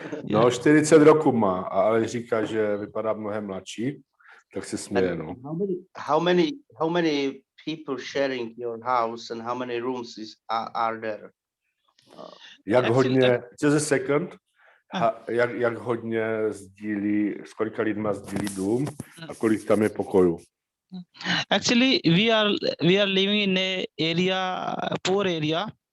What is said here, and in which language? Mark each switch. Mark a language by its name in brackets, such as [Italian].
[Czech] No, 40 roku má, ale říká, že vypadá mnohem mladší, tak se směje, no. [English] How many people sharing your house and how many rooms are there? [Czech] Jak [English] Actually, [Czech] hodně, [English] just a second, [Czech] jak hodně sdílí, s kolika lidma sdílí dům a kolik tam je pokojů? [English] Actually, we are living in a area, poor area,